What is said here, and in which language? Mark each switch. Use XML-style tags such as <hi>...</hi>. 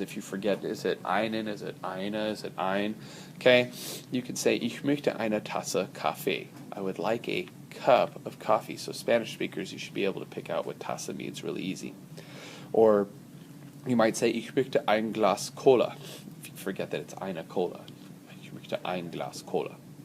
<en>If you forget, is it einen, is it eine, is it ein? Okay.</en> <de>You could say, ich möchte eine Tasse Kaffee.</de> <en>I would like a cup of coffee. So Spanish speakers, you should be able to pick out what tasse means really easy. Or you might say,</en> <de>ich möchte ein Glas Cola.</de> <en>If you forget that it's</en> <de>eine Cola. Ich möchte ein Glas Cola.</de>